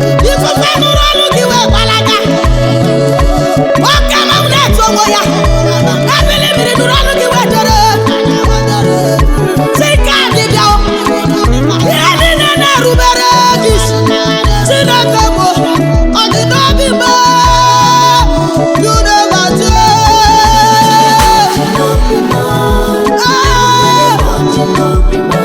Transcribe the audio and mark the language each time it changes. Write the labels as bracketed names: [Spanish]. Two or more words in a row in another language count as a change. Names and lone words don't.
[Igbo] Ifufe nụrụ olu gị wee gbalaga. Oke mmanwụ na-etu onwe ya. Ebili mmiri nụrụ olu gị wee dere. Sị ka dibịa o. Ihe niile na-erubere gị isi. Chineke bụ ọdịda obi m. [English] You never change. [Igbo] Ah.